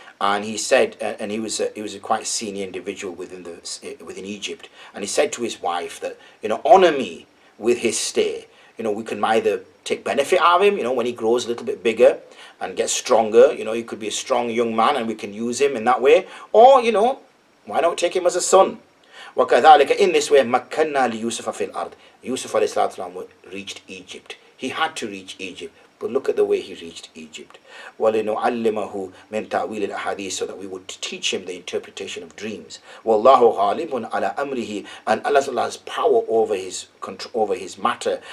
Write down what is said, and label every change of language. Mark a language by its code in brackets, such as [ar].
[en] And he said, and he was a quite senior individual within Egypt. And he said to his wife that, honor me with his stay. We can either take benefit out of him, when he grows a little bit bigger and gets stronger. He could be a strong young man and we can use him in that way. Or, why not take him as a son? [ar] وَكَذَلِكَ. [en] In this way, [ar] مَكَّنَّا لِيُوسُفَ فِي الْأَرْضِ. [en] Yusuf alayhi salatu reached Egypt. He had to reach Egypt. But look at the way he reached Egypt. [ar] وَلِنُعَلِّمَهُ مِنْ تَأْوِيلِ الْأَحَادِيثِ. [en] So that we would teach him the interpretation of dreams. [ar] وَاللَّهُ غَالِبٌ عَلَى أَمْرِهِ. [en] And Allah has power over his matter.